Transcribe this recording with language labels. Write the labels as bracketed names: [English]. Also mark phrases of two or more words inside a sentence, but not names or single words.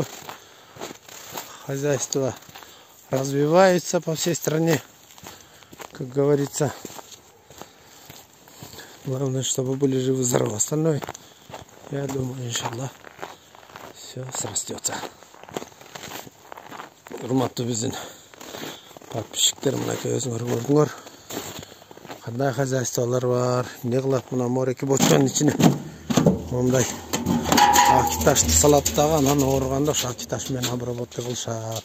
[Russian] Хозяйства развиваются по всей стране. Как говорится, главное, чтобы были живы-здоровы. Остальное, я думаю, иншаллах, все срастется. [Kyrgyz] Урматтуу биздин подписчиктерим, мынакей өзүңөр көрдүңөр. Кандай хозяйстволор бар, эмне кылат мына мореки бочканын ичине. Мондай аки ташты салат дагы, анан ооруганда ошо аки таш менен обработка кылышат.